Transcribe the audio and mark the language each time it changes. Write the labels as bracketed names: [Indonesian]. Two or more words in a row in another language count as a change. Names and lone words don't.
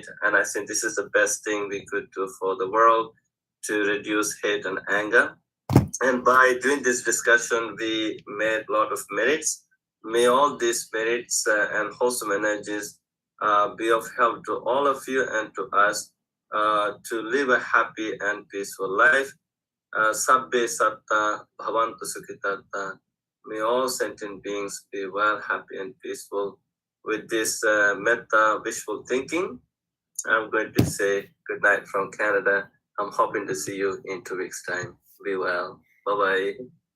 [English] And I think this is the best thing we could do for the world to reduce hate and anger. And by doing this discussion, we made a lot of merits. May all these merits and wholesome energies be of help to all of you and to us to live a happy and peaceful life. [Pali] Sabbe satta bhavantu sukhitatta. [English] May all sentient beings be well, happy, and peaceful. With this metta wishful thinking, I'm going to say good night from Canada. I'm hoping to see you in 2 weeks' time. Be well. Bye-bye.